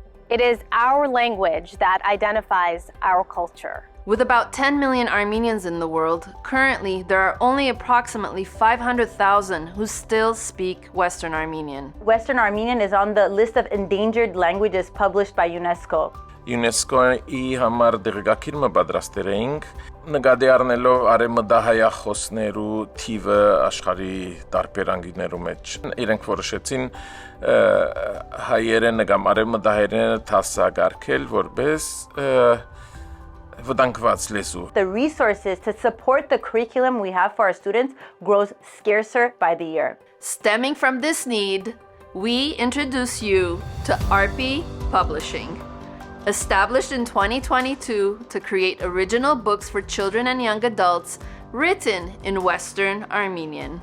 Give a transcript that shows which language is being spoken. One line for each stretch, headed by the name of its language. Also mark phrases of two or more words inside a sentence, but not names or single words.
English: It is our language that identifies our culture. With about 10 million Armenians in the world, currently there are only approximately 500,000 who still speak Western Armenian. Western Armenian is on the list of endangered languages published by UNESCO.
Armenian: ՅՈՒՆԵՍԿՕ-ի համար դեղեկագիր պատրաստել էինք, նկատի առնելով արևմտահայախոսներու թիվը աշխարհի տարբեր անկյուններու մեջ։ Իրենք որոշեցին հայերենը կամ արևմտահայերենը դասակարգել որպես վտանգված լեզու։
English: The resources to support the curriculum we have for our students grows scarcer by the year. Stemming from this need, we introduce you to Arpi Publishing. Established in 2022 to create original books for children and young adults written in Western Armenian.